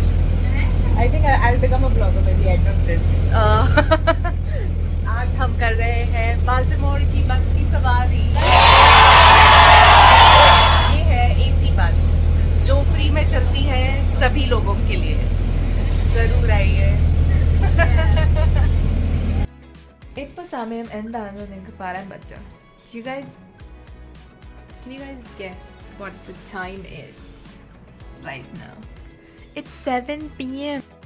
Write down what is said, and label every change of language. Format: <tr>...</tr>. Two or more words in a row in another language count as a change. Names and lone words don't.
<en>I think I'll become a blogger by the end of this.</en> <hi>आज हम कर रहे हैं बाल्टीमोर की बस की सवारी। ये है</hi> <en>AC bus</en> <hi>जो फ्री में चलती है सभी लोगों के लिए। जरूर आइए।</hi> <ml>ഇപ്പൊ സമയം എന്താണെന്ന് നിങ്ങൾക്ക് പറയാൻ പറ്റും?</ml> <en>Can you guys guess what the time is right now? It's 7 p.m.</en>